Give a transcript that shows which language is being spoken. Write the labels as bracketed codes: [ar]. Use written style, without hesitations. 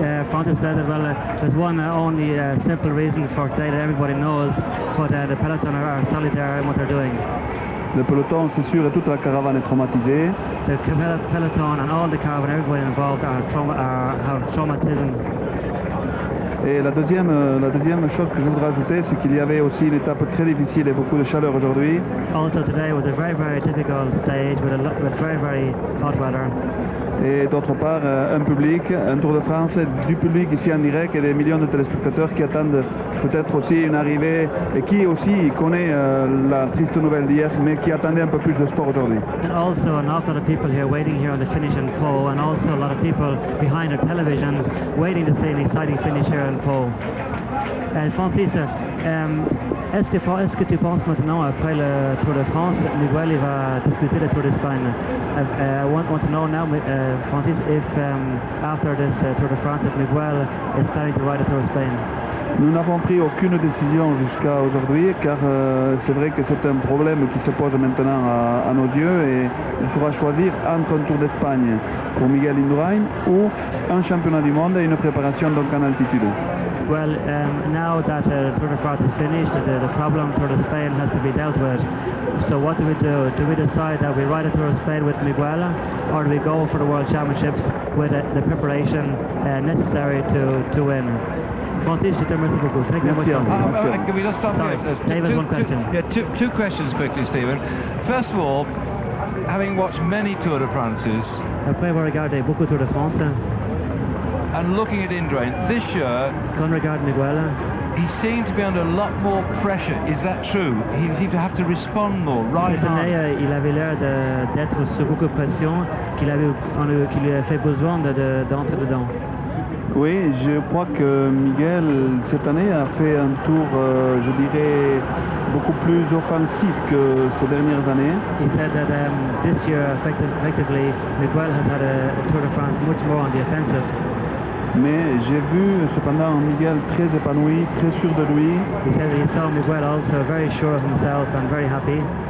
[en] Francis said that, well, there's one only simple reason for today that everybody knows, but the peloton are solitary in what they're doing. [fr] Le peloton, c'est sûr, et toute la caravane est traumatisée. [en] The peloton and all the caravan, everybody involved have traumatism. [fr] Et la deuxième chose que je voudrais ajouter, c'est qu'il y avait aussi une étape très difficile et beaucoup de chaleur aujourd'hui. [en] Also today was a very, very difficult stage with very, very hot weather. [fr] Et d'autre part, un public, un Tour de France, du public ici en direct et des millions de téléspectateurs qui attendent peut-être aussi une arrivée et qui aussi connaît la triste nouvelle d'hier, mais qui attendait un peu plus de sport aujourd'hui. [en] And also an awful lot of people here waiting here on the finish in Pau, and also a lot of people behind their televisions waiting to see an exciting finish here in Pau. [fr] Francis, est-ce que tu penses maintenant, après le Tour de France, Miguel va disputer le Tour d'Espagne? [en] I want to know now, Francis, if after this Tour de France, if Miguel is planning to ride the Tour of Spain. [fr] Nous n'avons pris aucune décision jusqu'à aujourd'hui, car c'est vrai que c'est un problème qui se pose maintenant à nos yeux, et il faudra choisir entre un Tour d'Espagne pour Miguel Indurain ou un championnat du monde et une préparation donc en altitude. [en] Well, now that Tour de France is finished, the problem Tour de Spain has to be dealt with. So what do we do? Do we decide that we ride a Tour of Spain with Miguel, or do we go for the World Championships with the preparation necessary to win? [fr] Francis, je te remercie beaucoup. [en] Thank you very much, [fr] Francis. [en] Can we just stop Sorry, here? David, one question. Two questions quickly, Stephen. First of all, having watched many Tour de France's, [fr] Après avoir regardé beaucoup Tour de France, [en] and looking at Indurain this year, [fr] quand on regarde Miguel, [en] he seemed to be under a lot more pressure. Is that true? He seemed to have to respond more, right [fr] cette [en] hard. [fr] année, il avait l'air d'être sous beaucoup de pression, qu'il lui a fait besoin d'entrer dedans. Oui, je crois que Miguel, cette année, a fait un tour, je dirais, beaucoup plus offensif que ces dernières années. [en] He said that this year, effectively, Miguel has had a Tour de France much more on the offensive. [fr] Mais j'ai vu cependant Miguel très épanoui, très sûr de lui. [en] He said that he saw Miguel also very sure of himself and very happy.